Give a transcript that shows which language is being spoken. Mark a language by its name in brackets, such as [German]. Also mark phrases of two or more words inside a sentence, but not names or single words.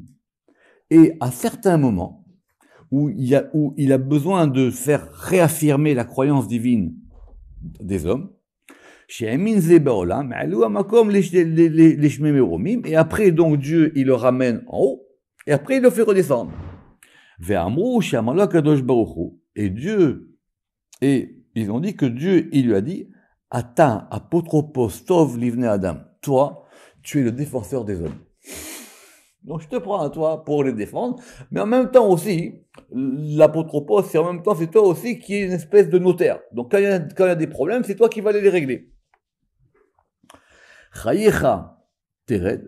[French] Et à certains moments où il a besoin de faire réaffirmer la croyance divine des hommes, et après donc Dieu il le ramène en haut et après il le fait redescendre. Et ils ont dit que Dieu il lui a dit [Hebrew] אתה אפוטרופוס טוב לבני אדם, [French] toi tu es le défenseur des hommes. Donc je te prends à toi pour les défendre, mais en même temps aussi l'apotropos c'est toi aussi qui es une espèce de notaire. Donc quand il y a des problèmes c'est toi qui vas les régler. [Hebrew] חייך תרד.